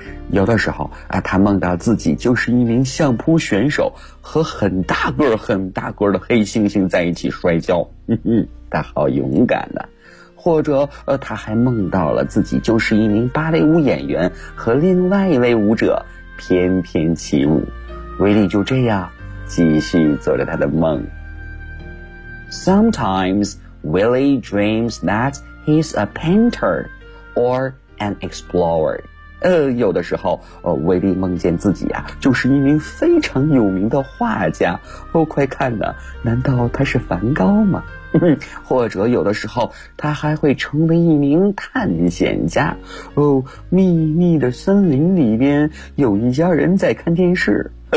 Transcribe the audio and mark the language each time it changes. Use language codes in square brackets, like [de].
[zh] 有的时候啊，他梦到自己就是一名相扑选手，和很大个很大个的黑猩猩在一起摔跤。他好勇敢的。或者他还梦到了自己就是一名芭蕾舞演员，和另外一位舞者翩翩起舞。威利就这样继续做着他的梦。 [en] Sometimes,Willy dreams that he's a painter or an explorer. [zh] 有的时候威利梦见自己啊就是一名非常有名的画家。哦，快看呢，难道他是梵高吗？或者有的时候他还会成为一名探险家。哦，秘密的森林里边有一家人在看电视。